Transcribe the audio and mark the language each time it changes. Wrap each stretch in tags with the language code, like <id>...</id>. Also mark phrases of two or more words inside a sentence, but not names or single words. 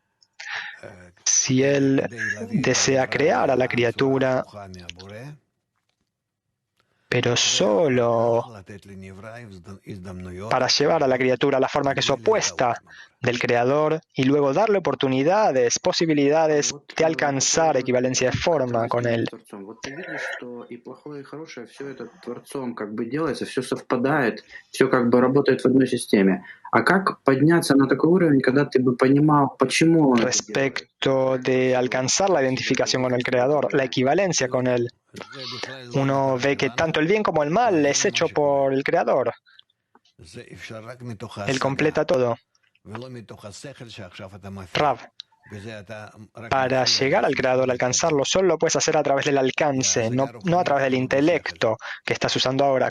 <es>Si Él desea crear a la criatura, pero solo para llevar a la criatura a la forma que es opuesta del Creador y luego darle oportunidades, posibilidades de alcanzar equivalencia de forma con Él.</es> <ru>Вот ты видишь, что и плохое, и хорошее, все это Творцом как бы делается, все совпадает, все как бы работает в одной системе. А как подняться на такой уровень, когда ты бы понимал, почему он</ru> <es>Respecto de alcanzar la identificación con el Creador, la equivalencia con Él, uno ve que tanto el bien como el mal es hecho por el Creador. Él completa todo. Rav, para llegar al Creador, alcanzarlo, solo lo puedes hacer a través del alcance, no a través del intelecto que estás usando ahora.</es>